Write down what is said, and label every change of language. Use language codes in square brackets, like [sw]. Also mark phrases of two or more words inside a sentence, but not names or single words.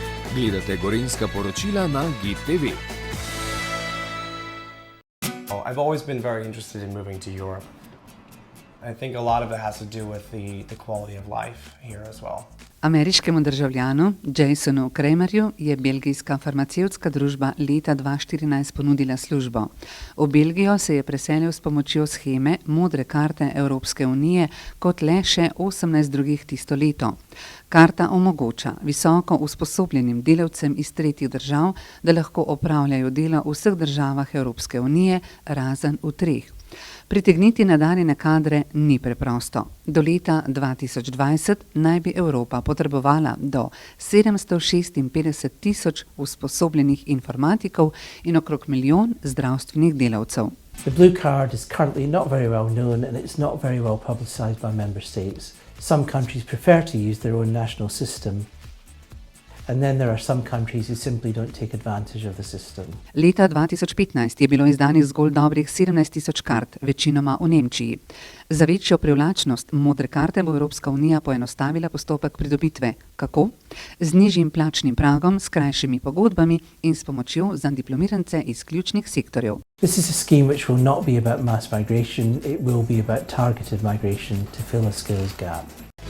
[sl] Gledate Gorenjska poročila na GID TV. [en] I've always been very interested in moving to Europe. I think a lot of it has to do with the quality of life here as well. [sl] Ameriškemu državljanu Jasonu Kramerju je belgijska farmacevtska družba leta 2014 ponudila službo. V Belgijo se je preselil s pomočjo sheme modre karte Evropske unije kot le še 18 drugih tisto leto. Karta omogoča visoko usposobljenim delavcem iz tretjih držav, da lahko opravljajo delo v vseh državah Evropske unije, razen v 3. Pritegniti nadarjene kadre ni preprosto. Do leta 2020 naj bi Evropa potrebovala do 756,000 usposobljenih informatikov in okrog 1 milijon zdravstvenih delavcev. [en] The blue card is currently not very well known and it's not very well publicised by member states. Some countries prefer to use their own national system. And then there are some countries who simply don't take advantage of the system. [sl] Leta 2015 je bilo izdanih zgolj dobrih 17,000 kart, večinoma v Nemčiji. Za večjo privlačnost modre karte bo Evropska unija poenostavila postopek pridobitve. Kako? Z nižjim plačnim pragom, s krajšimi pogodbami in s pomočjo za diplomirance iz ključnih sektorjev. [en] This is a scheme which will not be about mass migration, it will be about targeted migration to fill a skills gap.